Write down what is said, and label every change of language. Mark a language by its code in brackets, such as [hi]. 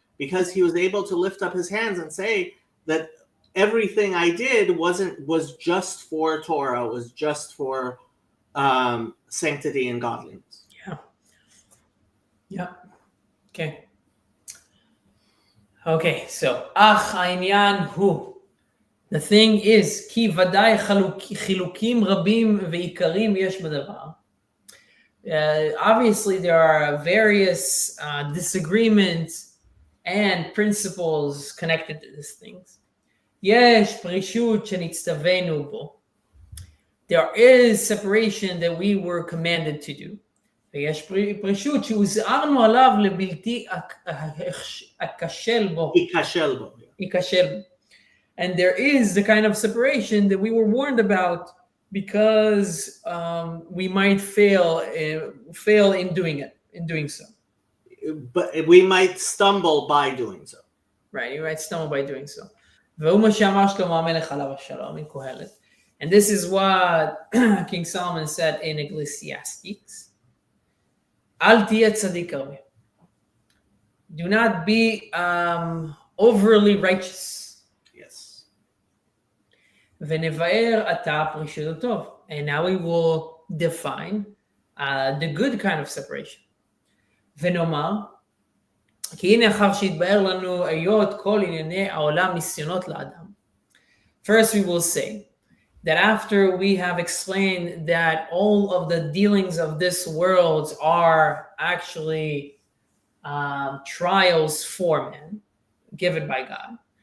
[en] Because he was able to lift up his hands and say that everything I did was just for Torah, was just for sanctity and godliness. Yeah. Okay, so [he] ach העניין hu. [en] The thing is, [he] כי ודאי חילוקים רבים ועיקרים יש בדבר. [en] Obviously, there are various disagreements and principles connected to these things. [he] יש פרישות שנצטווינו בו. [en] There is separation that we were commanded to do. [he] ויש פרישות שהוזהרנו עליו לבלתי אכשל בו. ייכשל בו. [en] And there is the kind of separation that we were warned about, because we might fail in doing so. But we might stumble by doing so. Right, you might stumble by doing so. [he] והוא מה שאמר שלמה המלך עליו השלום [en] in Kohelet. And this is what King Solomon said in Ecclesiastes. [he] אל תהיה צדיק הרבה. [en] Do not be overly righteous. [he] ונבאר עתה פרישות הטוב. [en] And now we will define the good kind of separation. [he] ונאמר, כי הנה אחר שהתבאר לנו היות כל ענייני העולם ניסיונות לאדם. [en] First we will say that after we have explained that all of the dealings of this world are actually trials for man, given by God.